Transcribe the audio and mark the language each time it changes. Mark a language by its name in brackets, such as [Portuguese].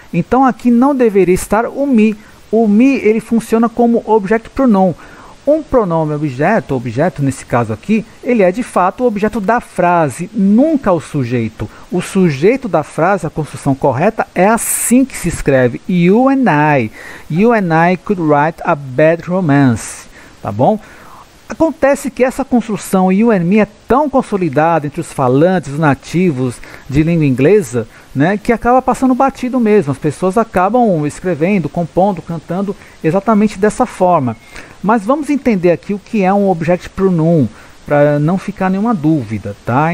[Portuguese] Então aqui não deveria estar o me. O me, ele funciona como object pronoun. Um pronome objeto nesse caso aqui, ele é de fato o objeto da frase, nunca o sujeito. O sujeito da frase, a construção correta, é assim que se escreve. [English] You and I could write a bad romance, tá bom? [Portuguese] Acontece que essa construção [English] you and me [Portuguese] é tão consolidada entre os falantes, os nativos de língua inglesa, né, que acaba passando batido mesmo. As pessoas acabam escrevendo, compondo, cantando exatamente dessa forma. Mas vamos entender aqui o que é um object pronoun, para não ficar nenhuma dúvida, tá?